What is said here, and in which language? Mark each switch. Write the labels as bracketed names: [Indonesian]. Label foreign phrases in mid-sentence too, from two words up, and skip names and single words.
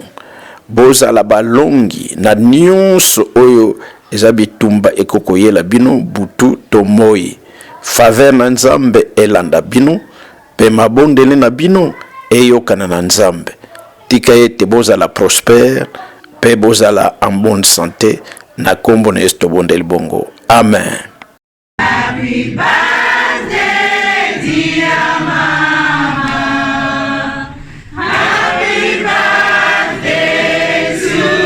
[Lingala] Bozala balongi na nyonso oyo eza bitumba ekokoyela bino butu to moi. Faveur na nzambe elanda bino pe mabondele na bino eyokana na nzambe. Tika ete bozala prospère pe bozala [French] en bonne santé [Lingala] na kombo na Yesu tobondeli bongo. Amen. [English] Happy birthday dear mama. Happy birthday to